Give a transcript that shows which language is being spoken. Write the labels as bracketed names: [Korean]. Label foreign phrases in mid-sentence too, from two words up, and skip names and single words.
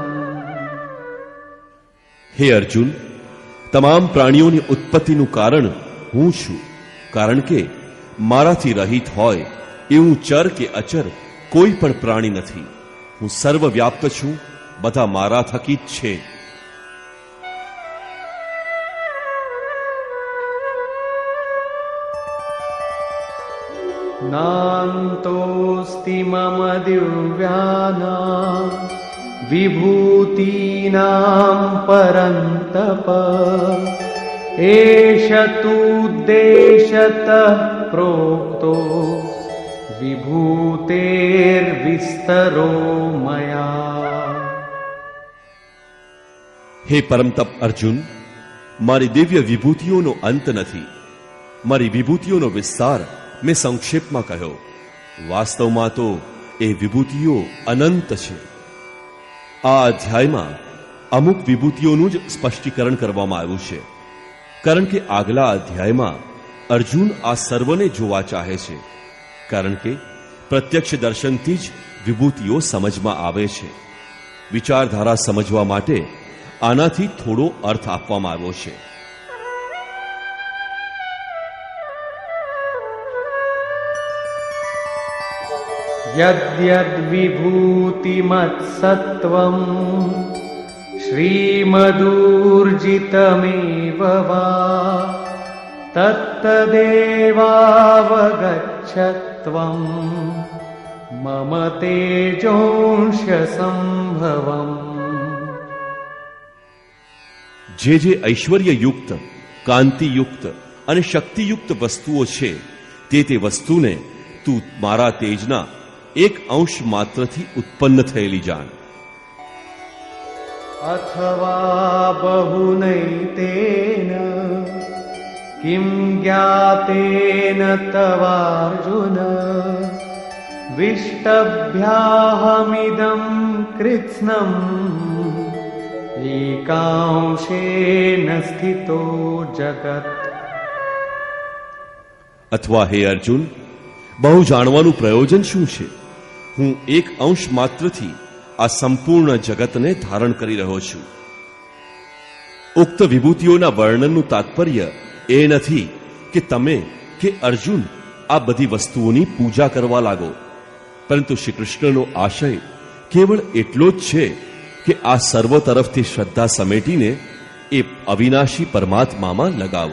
[Gujarati] હે અર્જુન, તમામ પ્રાણીઓની ઉત્પત્તિનું કારણ હું છું, કારણ કે મારાથી રહિત હોય એવું ચર કે અચર કોઈ પણ પ્રાણી નથી. હું સર્વવ્યાપ્ત છું, બધા મારા થકી જ છે. [Sanskrit] नान्तोऽस्ति मम दिव्यानां विभूतीनां परन्तप एष तूद्देशतः प्रोक्तो विभूतेर्विस्तरो मया. [Gujarati] હે પરમતપ અર્જુન, મારી દિવ્ય વિભૂતિઓનો અંત નથી. મારી વિભૂતિઓનો વિસ્તાર મેં સંક્ષેપમાં કહ્યો. વાસ્તવમાં તો એ વિભૂતિઓ અનંત છે. આ અધ્યાયમાં અમુક વિભૂતિઓનું જ સ્પષ્ટીકરણ કરવામાં આવ્યું છે, કારણ કે આગલા અધ્યાયમાં અર્જુન આ સર્વને જોવા ચાહે છે, કારણ કે પ્રત્યક્ષ દર્શનથી જ વિભૂતિઓ સમજમાં આવે છે. વિચારધારા સમજવા માટે આનાથી થોડો અર્થ આપવામાં આવ્યો છે. [Sanskrit] यद्यद्विभूतिमत्सत्त्वं श्रीमदूर्जितमेव वा तत्तदेवावगच्छत्वं मम तेजोंश संभवम्. [Gujarati] જે જે ઐશ્વર્યયુક્ત, કાંતિયુક્ત અને શક્તિયુક્ત વસ્તુઓ છે તે વસ્તુને તું મારા તેજના એક અંશ માત્રથી ઉત્પન્ન થયેલી જાણ. [Sanskrit] अथवा बहुनैतेन किं ज्ञातेन तवार्जुन विष्टभ्याहमिदं कृत्स्नम् एकांशेन स्थितो जगत्. [Gujarati] અથવા હે અર્જુન, બહુ જાણવાનું પ્રયોજન શું છે? હું એક અંશ માત્રથી આ સંપૂર્ણ જગતને ધારણ કરી રહ્યો છું. ઉક્ત વિભૂતિઓના વર્ણનનું તાત્પર્ય એ નથી કે તમે કે અર્જુન આ બધી વસ્તુઓની પૂજા કરવા લાગો, પરંતુ શ્રી કૃષ્ણનો આશય કેવળ એટલો જ છે કે આ સર્વ તરફથી શ્રદ્ધા સમેટીને એ અવિનાશી પરમાત્મામાં લગાવો.